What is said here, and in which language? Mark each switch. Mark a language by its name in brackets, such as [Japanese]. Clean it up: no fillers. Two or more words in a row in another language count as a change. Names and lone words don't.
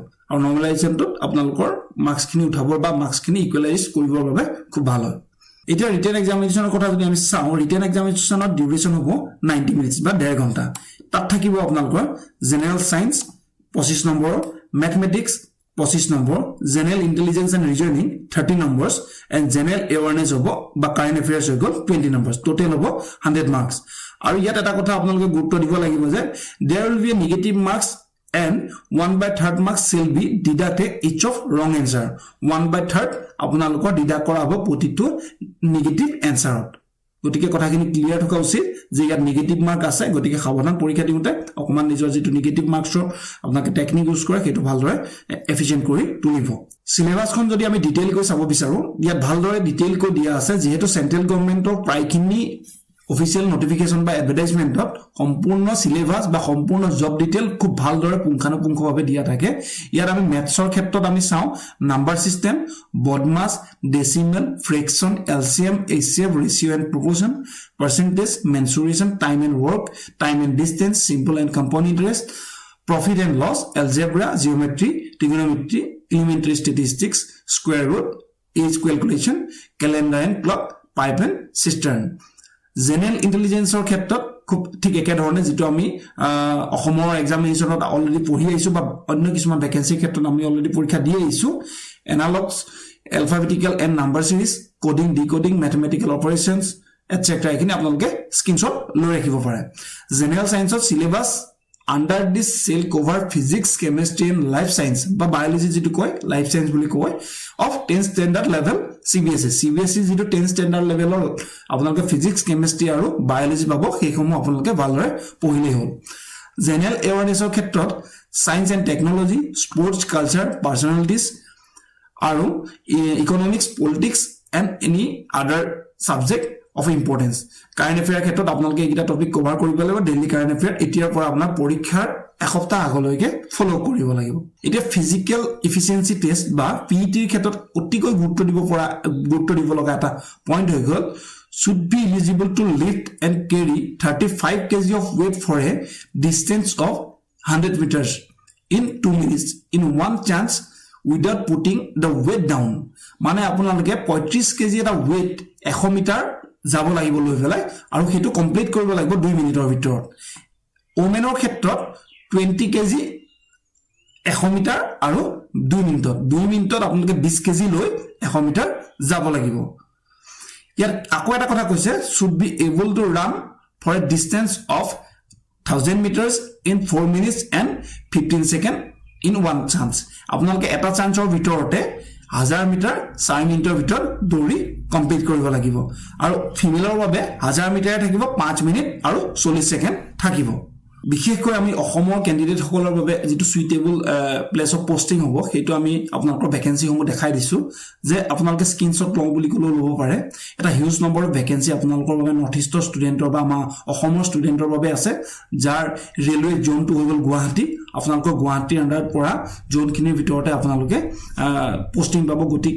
[Assamese] আৰু নৰ্মেলাইজেশনটোত আপোনালোকৰ মাৰ্কছখিনি উঠাবৰ বা মাৰ্কছখিনি ইকুৱেলাইজ কৰিবৰ বাবে খুব ভাল হয়। এতিয়া [English] written examinationৰ [Assamese] কথা যদি আমি চাওঁ [English] written examinationৰ [Assamese] ডিউৰেচন হ'ব 90 মিনিটস বা 1.5 ঘণ্টা। তাত থাকিব আপোনালোকৰ [English] general science 25 নম্বৰ mathematics 25 নম্বৰ general intelligence and reasoning 30 numbers and general awareness [Assamese] হ'ব বা [English] current affairs [Assamese] হৈ গল [English] 20 numbers total hobo 100 marks [Assamese] আৰু ইয়াত এটা কথা আপোনালোকে গুৰুত্ব দিব লাগিব যে [English] there will be a negative marks and 1/3 marks shall be deducted each of wrong answer [Assamese] 1/3 আপোনালোকৰ ডিডাক্ট কৰা হ'ব প্ৰতিটো [English] negative answerত [Assamese] গতিকে কথাখিনি ক্লিয়াৰ থকা উচিত যে ইয়াত [English] negative mark [Assamese] আছে গতিকে সাৱধান পৰীক্ষা দিওঁতে অকমান নিজৰ যেটো [English] negative marksৰ [Assamese] আপোনালোকে [English] technique use [Assamese] কৰে সেইটো ভালদৰে এফিশিয়েন্ট কৰি তুলিব সিলেবাসখন যদি আমি ডিটেইল কৈ চাব বিচাৰো ইয়াত ভালদৰে ডিটেইল কৈ দিয়া আছে যেহেতু [English] central governmentৰ [Assamese] প্ৰায়খিনি অফিচিয়েল নোটিফিকেশন বা এডভাৰটাইজমেন্টত সম্পূৰ্ণ সিলেবাস বা সম্পূৰ্ণ [English] job detail [Assamese] খুব ভালদৰে পুংখানুপুংখভাৱে দিয়া থাকে ইয়াত আমি ম্যাথছৰ ক্ষেত্ৰত আমি চাও [English] number system BODMAS decimal fraction LCM HCF ratio and proportion percentage mensuration time and work time and distance simple and compound interest profit and loss algebra geometry trigonometry elementary statistics square root age calculation calendar and clock pipe and cistern general intelligence or [Assamese] ক্ষেত্ৰত খুব ঠিক একে ধৰণে যেটো আমি অসমৰ এক্সামিনেশনত অলৰেডি পঢ়ি আইছো বা অন্য কিছুমান ভ্যাকেন্সি ক্ষেত্ৰত আমি অলৰেডি পৰীক্ষা দি আইছো [English] analogs alphabetical and number series coding decoding mathematical operations etc [Assamese] এখিনি আপোনালোকে স্ক্ৰিনশ্বট লৈ ৰাখিব পাৰে [English] general science of syllabus under this cell cover physics chemistry and life science ba biology [Assamese] যিটো কয় [English] life science [Assamese] বুলি কয় [English] of 10 standard level [Assamese] cbse jitu [English] 10 standard level [Assamese] ৰ আপোনালোকে [English] physics chemistry [Assamese] aru biology বাবে সেইকেইটা আপোনালোকে ভালদৰে পঢ়িলে হ'ল [English] general awareness [Assamese] ৰ ক্ষেত্ৰত [English] science and technology sports culture personalities [Assamese] aru [English] economics politics and any other subject of importance current affair [Assamese] ক্ষেত্ৰত আপোনালোকে এটা [English] topic cover [Assamese] কৰিব লাগিব [English] daily current affair [Assamese] এতিয়াৰ পৰা আপোনাৰ পৰীক্ষাৰ এসপ্তাহ আগলৈকে ফলো কৰিব লাগিব এটা [English] physical efficiency test [Assamese] বা পিইটিৰ ক্ষেত্ৰত অতিকৈ গুৰুত্ব দিব লগা এটা পইণ্ট হৈ গল [English] should be eligible to lift and carry 35 kg of weight for a distance of 100 meters in 2 minutes in one chance without putting the weight down [Assamese] মানে আপোনালোকে 35 kg এটা [English] weight [Assamese] 100 মিটাৰ যাব লাগিব লৈ ফেলাই আৰু হেতু কমপ্লিট কৰিব লাগিব 2 মিনিটৰ ভিতৰত ওমেনৰ ক্ষেত্ৰত 20 কেজি 100 মিটাৰ আৰু 2 মিনিটত আপোনালোকে 20 কেজি লৈ 100 মিটাৰ যাব লাগিব ইয়াৰ আকৌ এটা কথা কৈছে should [English] be able to run for a distance of 1000 meters in 4 minutes and 15 seconds in one chance [Assamese] আপোনালোকে এটা চান্সৰ ভিতৰতে 1000 মিটাৰ 4 মিনিটৰ ভিতৰত দৌৰি কমপ্লিট কৰিব লাগিব আৰু ফিমেলৰ বাবে 1000 মিটাৰ থাকিব 5 মিনিট আৰু 40 সেকেন্ড থাকিব বিশেষকৈ আমি অসমৰ ক্যান্ডিডেট সকলৰ বাবে যেটো [English] suitable place of posting [Assamese] হ'ব হেতু আমি আপোনালোকৰ ভ্যাকেন্সি সমূহ দেখাই দিছো যে আপোনালোকে স্ক্ৰিনশ্বট লওঁ বুলি ক'লেও ল'ব পাৰে এটা [English] huge number of vacancy [Assamese] আপোনালোকৰ বাবে [English] North Eastৰ studentৰ [Assamese] বা আমাৰ অসমৰ ষ্টুডেন্টৰ বাবে আছে যাৰ [English] railway zoneটো [Assamese] হৈ গল গুৱাহাটী আপোনালোকৰ গুৱাহাটীৰ আন্ডাৰত পৰা জোনখিনিৰ ভিতৰতে আপোনালোকে পোস্টিং পাব গতিকে